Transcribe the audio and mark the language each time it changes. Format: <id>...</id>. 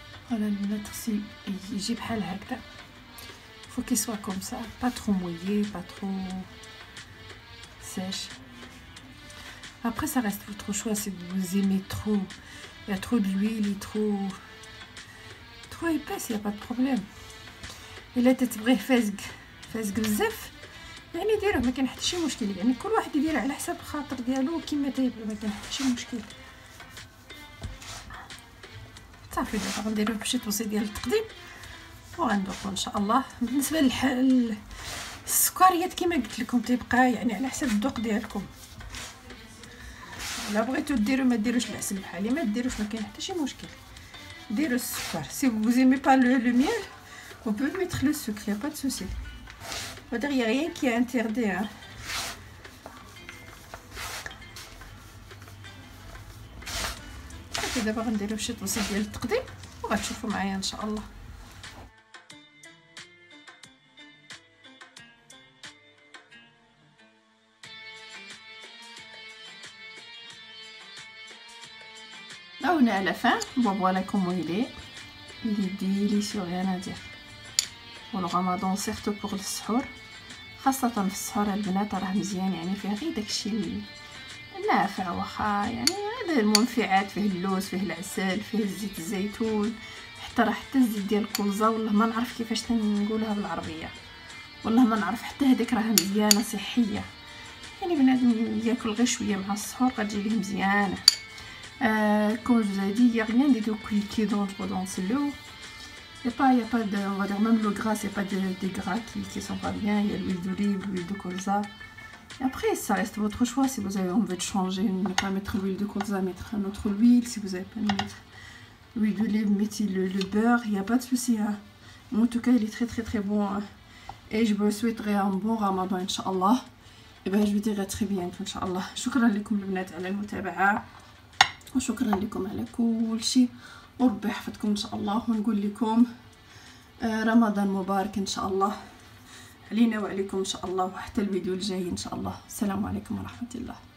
<fr>Voilà, le c'est</fr> <ar>يجي بحال هكذا.</ar> <fr>faut qu'il soit comme ça, pas trop mouillé, pas trop sèche. Après ça reste votre choix, si vous aimez trop, il y a trop d'huile et trop épaisse, il n'y a pas de problème.</fr> <ar>الا تتبغيه فازق بزاف يعني ديروه، ما كاين حتى شي مشكل. يعني كل واحد يدير على حساب خاطر ديالو كيما تيبغي، ما كاين حتى شي مشكل. صافي دابا غنديرو بشي طوسي ديال التقديم وغندوقو ان شاء الله. بالنسبه للسكريات كما قلت لكم تيبقى يعني على حسب الذوق ديالكم. لا بغيتو ديروا ما ديروش العسل بحالي، ما ديروش، ما كاين حتى شي مشكل. ديروا السكر.</ar> <fr>si vous aimez pas le miel, on peut mettre le sucre, y a pas de souci. On va dire y a rien qui est interdit, hein.</fr> <ar>دابا غنديرو شي طوسي ديال التقديم وغتشوفوا معايا ان شاء الله.</ar> <fr>Là on est à la fin, voilà comment il est délicieux, rien à dire. Pour le ramadan surtout pour</fr> <ar>السحور، خاصة في السحور البنات راه مزيان، يعني فيه غير داكشي نافع واخا يعني هذا المنفعات، فيه اللوز، فيه العسل، فيه زيت الزيتون، حتى الزيت ديال الكوزه. والله ما نعرف كيفاش تنقولها بالعربيه، والله ما نعرف. حتى هذيك راه مزيانه صحيه، يعني بنادم ياكل غير شويه مع السحور غتجي ليه مزيانه.</ar> <fr>comme je vous ai dit, il y a rien qui est dangereux dans l'eau. Il y a pas de, on va dire même le gras, c'est pas des gras qui sont pas bien. Il y a l'huile d'olive, l'huile de colza. Et après ça reste votre choix. Si vous avez envie de changer, ne pas mettre l'huile de colza, mettre un autre huile. Si vous avez pas mettre l'huile d'olive, mettez le beurre, il n'y a pas de souci, hein. En tout cas il est très bon, hein. Et je vous souhaiterais un bon ramadan Inch'Allah. Et ben je vous dirai très bientôt Inch'Allah.</fr> <ar>شكرا لكم البنات على المتابعة، وشكرا لكم على كل شيء، وربي يحفظكم ان شاء الله. ونقول لكم رمضان مبارك ان شاء الله علينا وعليكم ان شاء الله، وحتى الفيديو الجاي ان شاء الله. السلام عليكم ورحمة الله.</ar>